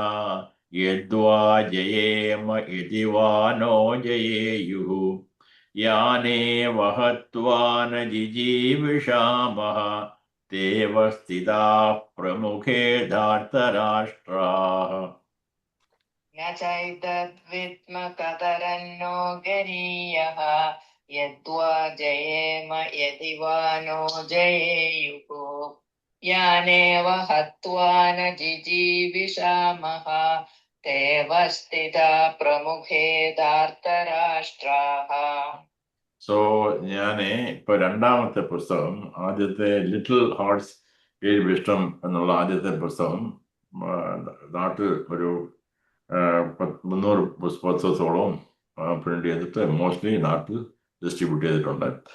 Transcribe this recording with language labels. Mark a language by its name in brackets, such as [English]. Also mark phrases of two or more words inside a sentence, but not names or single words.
[Sanskrit] യദ്വാ ജയേമ ഇതി വാ നോ ജയേയുഃ. യാനേവ ഹത്വാ ന ജിജീവിഷാമഃ. തേവ സ്ഥിതാ പ്രമുഖേ ധാർത്തരാഷ്ട്രാः. न चैतद्विद्म कतरन्नो गरीयः यद्वा जयेम यदि वा नो जयेयुः यानेव हत्वा न जिजीविषामः तेव स्थिता प्रमुखे धार्तराष्ट्राः. [Malayalam] സോ ഞാൻ ഇപ്പൊ രണ്ടാമത്തെ പുസ്തകം, ആദ്യത്തെ ലിറ്റിൽ ഹാർട്സ് ഗെയിൻ വിസ്ഡം എന്നുള്ള ആദ്യത്തെ പുസ്തകം നാട്ടിൽ ഒരു 300 പുസ്തകത്തോളം പ്രിന്റ് ചെയ്തിട്ട് മോസ്റ്റ്ലി നാട്ടിൽ ഡിസ്ട്രിബ്യൂട്ട് ചെയ്തിട്ടുണ്ട്.